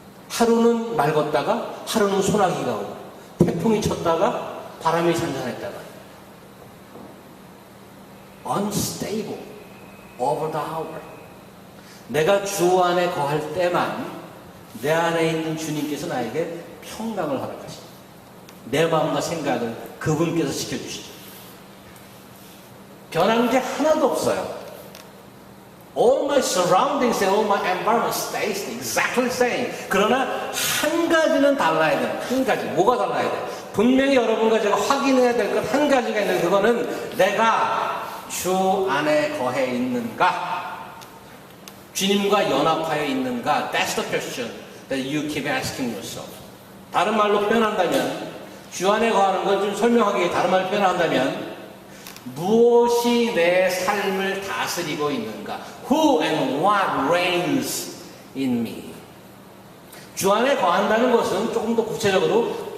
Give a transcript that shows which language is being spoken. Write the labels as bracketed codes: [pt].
[ko] 하루는 맑았다가 하루는 소나기가 오고 태풍이 쳤다가 바람이 잔잔했다가 [en] unstable over the hour. [ko] 내가 주 안에 거할 때만 내 안에 있는 주님께서 나에게 평강을 허락하십니다. 내 마음과 생각을 그분께서 지켜주시죠. 변한 게 하나도 없어요. [en] All my surroundings and all my environment stays exactly the same. [ko] 그러나 한 가지는 달라야 돼요. 한 가지. 뭐가 달라야 돼? 분명히 여러분과 제가 확인해야 될 것 한 가지가 있는데 그거는 내가 주 안에 거해 있는가? 주님과 연합하여 있는가? [en] That's the question that you keep asking yourself. [ko] 다른 말로 표현한다면 주 안에 거하는 걸 좀 설명하기 위해 다른 말로 표현한다면 무엇이 내 삶을 다스리고 있는가? [en] Who and what reigns in me? [ko] 주 안에 거한다는 것은 조금 더 구체적으로